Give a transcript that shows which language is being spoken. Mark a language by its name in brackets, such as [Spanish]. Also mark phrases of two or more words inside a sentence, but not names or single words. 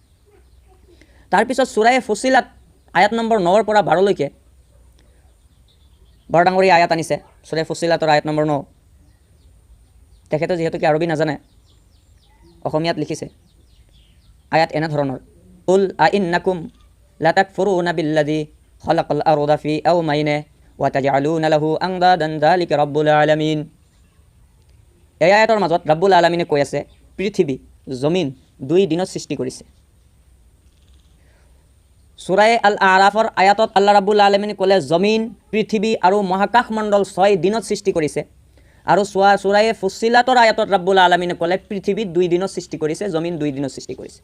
[Assamese] তাৰপিছত সূৰাই ফুছিলাত আয়াত নম্বৰ 9ৰ পৰা 12লৈকে বৰা ডাঙৰীয়া আয়াত আনিছে। সূৰাই ফুছিলাতৰ আয়াত নম্বৰ 9, তেখেতে যিহেতুকে আৰবী নাজানে, অসমীয়াত লিখিছে। আয়াত এনেধৰণৰ, [Arabic] قل أئنكم لتكفرون بالذي خلق الأرض في يومين وتجعلون له أندادا ذلك رب العالمين. [Assamese] এই আয়াতৰ মাজত [Arabic] رب العالمين [Assamese] কৈ আছে পৃথিৱী জমিন 2 দিনত সৃষ্টি কৰিছে। সূৰা আল আৰাফৰ আয়াতত [Arabic] الله رب العالمين [Assamese] ক'লে জমিন পৃথিৱী আৰু মহাকাশ মণ্ডল 6 দিনত সৃষ্টি কৰিছে। আৰু সূৰা ফুছিলাতৰ আয়াতত [Arabic] رب العالمين [Assamese] ক'লে পৃথিৱী 2 দিনত সৃষ্টি কৰিছে, জমিন 2 দিনত সৃষ্টি কৰিছে।